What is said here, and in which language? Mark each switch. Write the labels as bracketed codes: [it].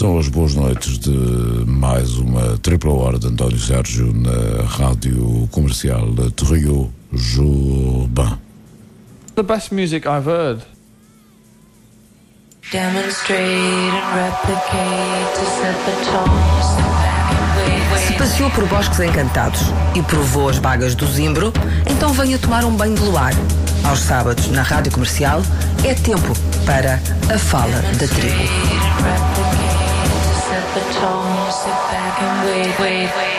[pt] Boas noites de mais uma tripla hora de António Sérgio na Rádio Comercial de Rio Juba. [en] The best music I've heard. Demonstrate and replicate to set the tones. [pt] Se passeou por bosques encantados e provou as bagas do Zimbro, então venha tomar um banho de luar. Aos sábados, na Rádio Comercial, é tempo para a Fala da Tribo.